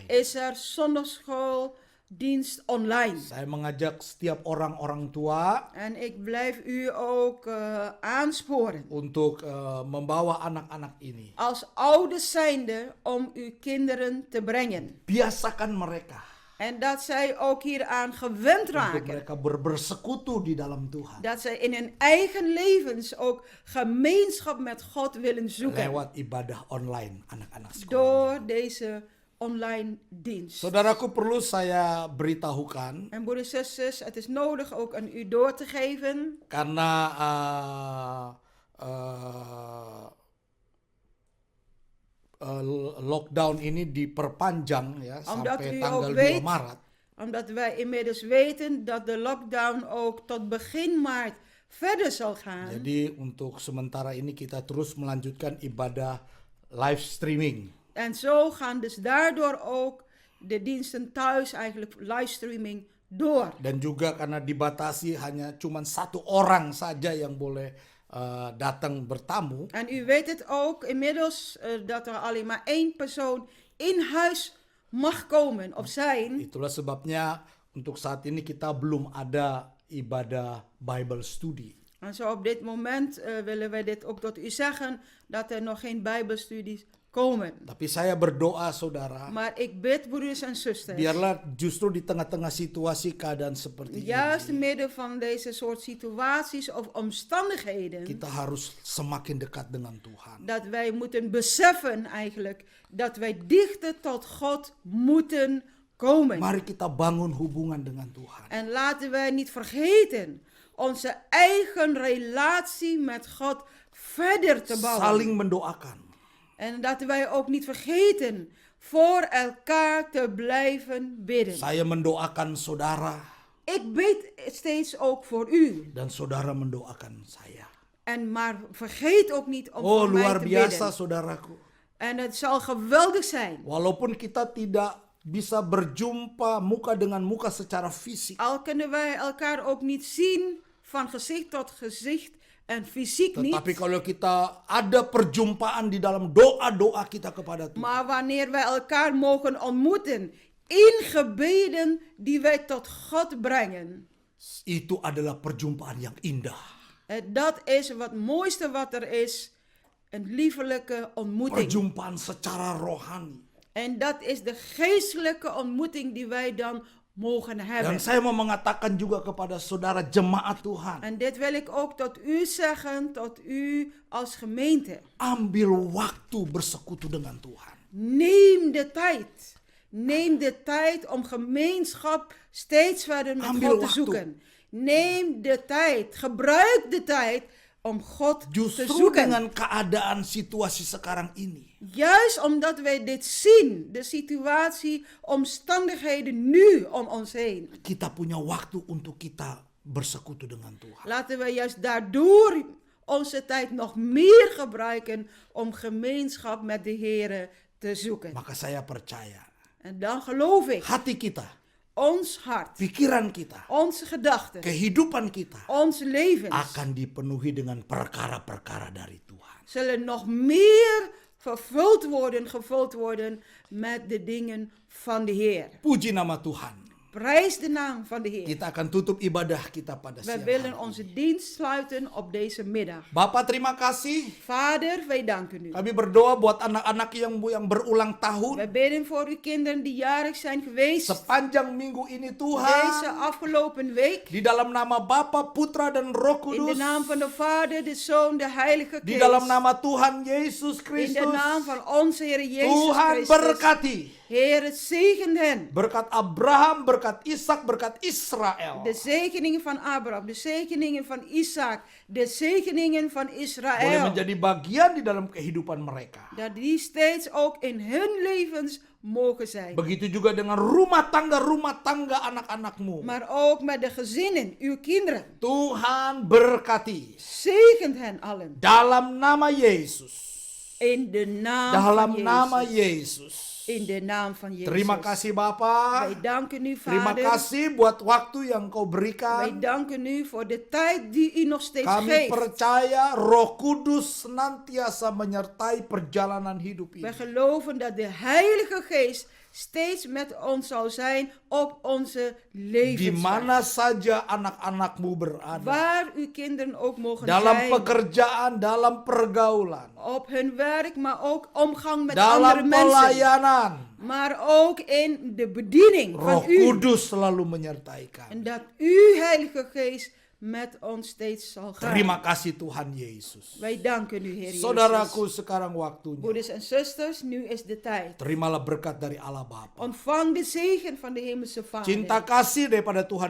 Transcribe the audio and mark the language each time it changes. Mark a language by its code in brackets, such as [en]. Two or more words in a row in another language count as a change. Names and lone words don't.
[nl] is er zondagschooldienst online. [id] Saya mengajak setiap orang-orang tua [nl] En ik blijf u ook aansporen. [id] untuk membawa anak-anak ini. [nl] Als ouders zijnde om uw kinderen te brengen. [id] Biasakan mereka [nl] En dat zij ook hieraan gewend [id] untuk [nl] raken. [id] mereka bersekutu di dalam Tuhan [nl] Dat zij in hun eigen levens ook gemeenschap met God willen zoeken. [id] lewat ibadah online anak-anak sekolah. [nl] Door deze online dienst. [id] Saudaraku, perlu saya beritahukan [nl] En broeders en zusters, het is nodig ook aan u door te geven. [id] karena lockdown ini diperpanjang ya [nl] Omdat [id] sampai [nl] u [id] tanggal [nl] ook [id] 2 [nl] weet, [id] Maret. [nl] omdat wij inmiddels weten dat de lockdown ook tot begin maart verder zal gaan. [id] Jadi untuk sementara ini kita terus melanjutkan ibadah [en] live streaming. [nl] En zo gaan dus daardoor ook de diensten thuis eigenlijk livestreaming door. [id] Dan juga karena dibatasi hanya cuma 1 orang saja yang boleh datang bertamu. [nl] En u weet het ook inmiddels dat er alleen maar 1 persoon in huis mag komen of zijn. [id] Itulah sebabnya untuk saat ini kita belum ada ibadah [en] Bible study. [nl] En zo op dit moment willen wij dit ook tot u zeggen, dat er nog geen bijbelstudies komen. [id] Tapi saya berdoa saudara, [nl] Maar ik bid, broeders en zusters, [id] biarlah justru di tengah-tengah situasi keadaan seperti [nl] juist [id] ini, [nl] in midden van deze soort situaties of omstandigheden, [id] kita harus semakin dekat dengan Tuhan. [nl] dat wij moeten beseffen eigenlijk, dat wij dichter tot God moeten komen. [id] Mari kita bangun hubungan dengan Tuhan. [nl] En laten wij niet vergeten onze eigen relatie met God verder te bouwen. [id] Saling mendoakan. [nl] En dat wij ook niet vergeten voor elkaar te blijven bidden. [id] Saya mendoakan saudara [nl] Ik bid steeds ook voor u. [id] dan saudara mendoakan saya. [nl] Maar vergeet ook niet om [id] Oh, [nl] voor mij [id] luar [nl] te [id] biasa [nl] bidden. [id] saudaraku. [nl] En het zal geweldig zijn. [id] Walaupun kita tidak bisa berjumpa muka dengan muka secara fisik, [nl] Al kunnen wij elkaar ook niet zien van gezicht tot gezicht en fysiek niet. [id] Tetapi kalau kita ada perjumpaan di dalam doa-doa kita kepada Tuhan. [nl] Maar wanneer wij elkaar mogen ontmoeten in gebeden die wij tot God brengen. [id] Itu adalah perjumpaan yang indah. [nl] En dat is het mooiste wat er is. Een liefelijke ontmoeting. [id] Perjumpaan secara rohani. [nl] En dat is de geestelijke ontmoeting die wij dan mogen hebben. [id] Dan saya mau mengatakan juga kepada saudara jemaat Tuhan. [nl] En dit wil ik ook tot u zeggen, tot u als gemeente. [id] Ambil waktu bersekutu dengan Tuhan. [nl] Neem de tijd. Neem de tijd om gemeenschap steeds verder met [id] Ambil [nl] God te [id] waktu. [nl] zoeken. Neem de tijd. Gebruik de tijd om God te [id] Justru [nl] zoeken. [id] dengan keadaan situasi sekarang ini. [nl] Juist omdat wij dit zien, de situatie, omstandigheden nu om ons heen. [id] Kita punya waktu untuk kita bersekutu dengan Tuhan. [nl] Laten we juist daardoor onze tijd nog meer gebruiken om gemeenschap met de Heer te zoeken. [id] Maka saya percaya. [nl] En dan geloof ik, [id] Hati kita, [nl] ons hart, [id] pikiran kita, [nl] onze gedachten, [id] kehidupan kita [nl] onze levens [id] akan dipenuhi dengan perkara-perkara dari Tuhan. [nl] zullen nog meer gevuld worden met de dingen van de Heer. [id] Puji nama Tuhan. [nl] Prijs de naam van de Heer. [id] Kita akan tutup ibadah kita pada [nl] Wij [id] siang [nl] willen [id] hari [nl] onze [id] ini. [nl] dienst sluiten op deze middag. [id] Bapak terima kasih. [nl] Vader, wij danken u. [id] Kami berdoa buat anak-anak yang berulang tahun. [nl] Wij bidden voor uw kinderen die jarig zijn geweest. [id] Sepanjang minggu ini [nl] Deze [id] Tuhan. [nl] afgelopen week. [id] Di dalam nama Bapa, Putra, dan Roh [nl] In de [id] Kudus. [nl] naam van de Vader, de Zoon, de Heilige [id] Di [nl] Geest. [id] dalam nama Tuhan Yesus [nl] In de [id] Kristus. [nl] naam van onze Heer Jezus [id] Tuhan [nl] Christus. [id] berkati. [nl] Heer, zegen hen. [id] Berkat Abraham, berkat Ishak, berkat Israel. [nl] De zegeningen van Abraham, de zegeningen van Isaac, de zegeningen van [id] Boleh [nl] Israël. [id] menjadi bagian di dalam kehidupan mereka. [nl] Dat die steeds ook in hun levens mogen zijn. [id] Begitu juga dengan rumah tangga anak-anakmu. [nl] Maar ook met de gezinnen, uw kinderen. [id] Tuhan berkati. [nl] Zegent hen allen. [id] Dalam nama Yesus. [nl] In de naam [id] Dalam [nl] van [id] nama [nl] Jezus. [id] Yesus. [nl] In de naam van Jezus. [id] Terima kasih Bapak. [nl] Wij danken u, [id] Terima [nl] Vader. [id] kasih buat waktu yang kau [nl] Wij [id] berikan. [nl] danken u voor de tijd die u nog steeds [id] Kami [nl] geeft. [id] percaya Roh Kudus senantiasa menyertai perjalanan hidup [nl] Wij [id] ini. [nl] geloven dat de Heilige Geest steeds met ons zal zijn op onze [id] Di [nl] levensweg. [id] mana saja anak-anakmu berada. [nl] Waar uw kinderen ook mogen [id] Dalam [nl] zijn. [id] pekerjaan, dalam pergaulan. [nl] Op hun werk, maar ook omgang met andere [id] Dalam [nl] mensen. [id] pelayanan. [nl] Maar ook in de bediening [id] Roh [nl] van u. [id] Kudus selalu menyertai kami. [nl] En dat uw Heilige Geest met ons steeds zal gaan. [id] Terima kasih Tuhan Yesus. [nl] Wij danken u, Heer [id] Saudaraku, [nl] Jezus. [id] sekarang waktunya. [nl] Broeders en zusters, nu is de tijd. [id] Terimalah berkat dari Allah Bapa. [nl] Ontvang de zegen van de Hemelse Vader. [id] Cinta kasih daripada Tuhan